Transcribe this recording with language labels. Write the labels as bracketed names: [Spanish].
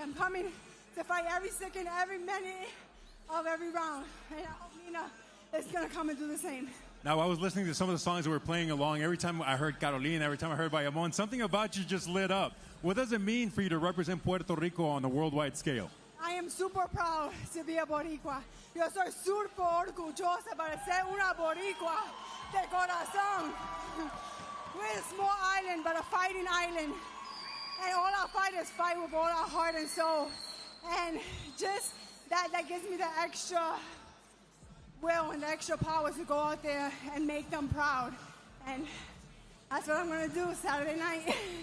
[English] I'm coming to fight every second, every minute of every round. And Nina is going to come and do the same. Now, I was listening to some of the songs that were playing along. Every time I heard Carolina, every time I heard Bayamon, something about you just lit up. What does it mean for you to represent Puerto Rico on the worldwide scale? I am super proud to be a boricua. [Spanish] Yo soy super orgullosa para ser una boricua de corazón. [English] We're a small island, but a fighting island. And all our fighters fight with all our heart and soul. And just that gives me the extra will and the extra power to go out there and make them proud. And that's what I'm going to do Saturday night.